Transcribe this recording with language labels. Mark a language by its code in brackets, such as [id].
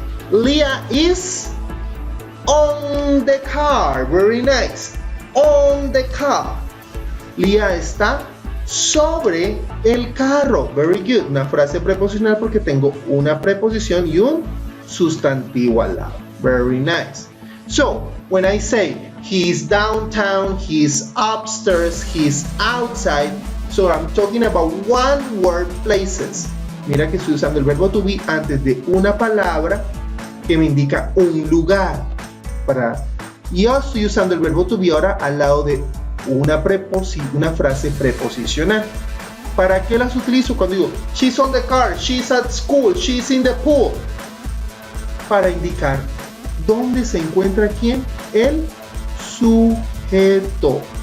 [en] Leah is on the car. Very nice. On the car. [es] Leah está sobre el carro. [en] Very good. [es] Una frase preposicional porque tengo una preposición y un sustantivo al lado. [en] Very nice. So, when I say he's downtown, he's upstairs, he's outside, so I'm talking about one word places. [es] Mira que estoy usando el verbo to be antes de una palabra que me indica un lugar. Yo estoy usando el verbo to be ahora al lado de una frase preposicional. ¿Para qué las utilizo? Cuando digo [en] she's on the car, she's at school, she's in the pool. [es] Para indicar dónde se encuentra quién, el sujeto.